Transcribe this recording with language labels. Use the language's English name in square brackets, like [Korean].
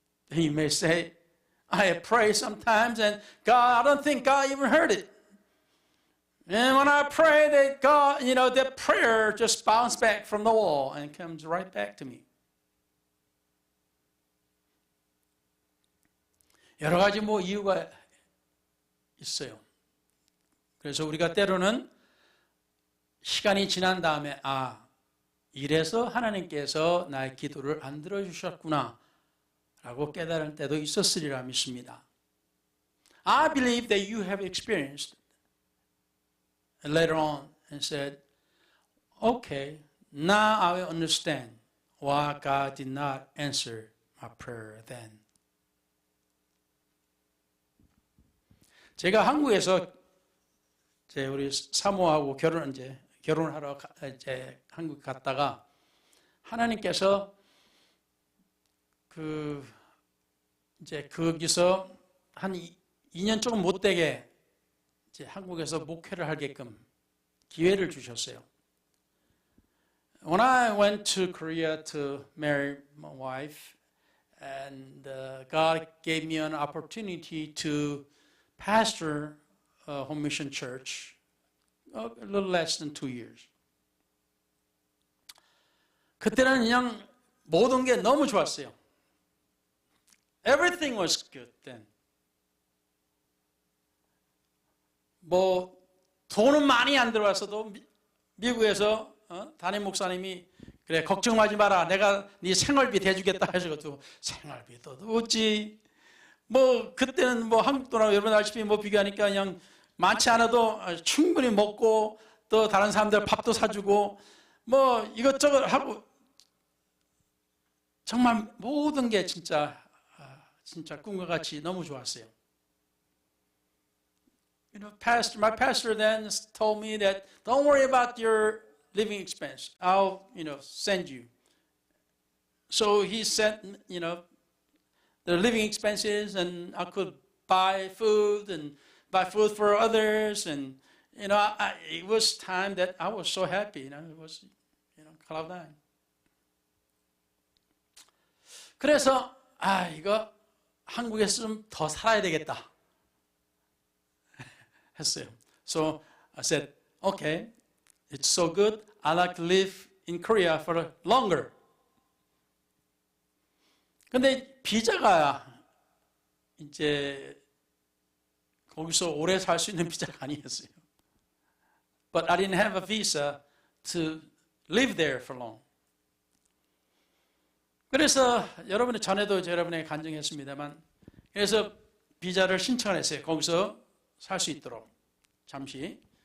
[English] You may say, I pray sometimes and God, I don't think God even heard it. And when I pray that God, that prayer just bounced back from the wall and comes right back to me. [Korean] 여러 가지 이유가 있어요. 그래서 우리가 때로는 시간이 지난 다음에 이래서 하나님께서 나의 기도를 안 들어주셨구나 라고 깨달을 때도 있었으리라 믿습니다. [English] I believe that you have experienced later on and said, okay, now I will understand why God did not answer my prayer then. [Korean] 제가 한국에서 우리 사모하고 결혼하러 한국 갔다가 하나님께서 거기서 한 2년 조금 못 되게 한국에서 목회를 하게끔 기회를 주셨어요. [English] When I went to Korea to marry my wife, and God gave me an opportunity to pastor a home mission church, a little less than 2 years. [Korean] 그때는 그냥 모든 게 너무 좋았어요. [English] Everything was good then. [Korean] 돈은 많이 안 들어왔어도 미국에서 담임 목사님이 그래 걱정하지 마라, 내가 네 생활비 대주겠다 해가지고 생활비도 없지. 그때는 한국 돈하고 여러분 알다시피 비교하니까 그냥 많지 않아도 충분히 먹고 또 다른 사람들 밥도 사주고 이것저것 하고 정말 모든 게 진짜 꿈과 같이 너무 좋았어요. [English] My pastor then told me that don't worry about your living expense. I'll, send you. So he sent, the living expenses, and I could buy food for others, and it was time that I was so happy. It was, cloud nine. [Korean] 그래서 이거 한국에서 좀 더 살아야 되겠다 했어요. [English] So I said, okay, it's so good. I like to live in Korea for longer. [Korean] 근데 비자가 이제 거기서 오래 살 수 있는 비자가 아니었어요. [English] But I didn't have a visa to live there for long. [Korean] 그래서 여러분이 전에도 여러분에게 간증했습니다만, 그래서 비자를 신청을 했어요. 거기서 살 수 있도록 잠시.